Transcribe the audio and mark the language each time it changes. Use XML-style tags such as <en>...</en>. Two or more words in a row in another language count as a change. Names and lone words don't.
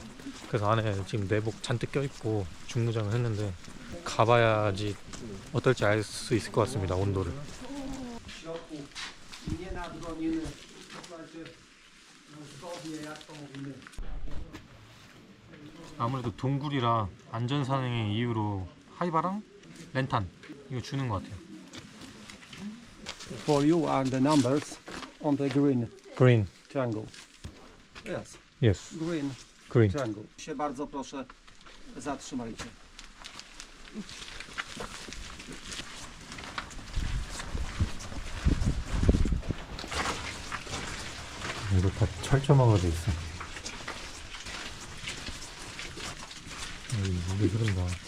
<ko>그래서 안에 지금 내복 잔뜩 껴입고 중무장을 했는데 가봐야지 어떨지 알 수 있을 것 같습니다. 온도를. 아무래도 동굴이라 안전사항의 이유로 하이바랑 렌탄 이거 주는 것 같아요.</ko> <en>For you are the numbers on the green Green. triangle. Yes, Yes. green Green. triangle.</en> <pl>Się bardzo proszę zatrzymajcie.</pl> <ko>이거 다 철조망으로 돼 있어. 여기 물이 흐른다.</ko>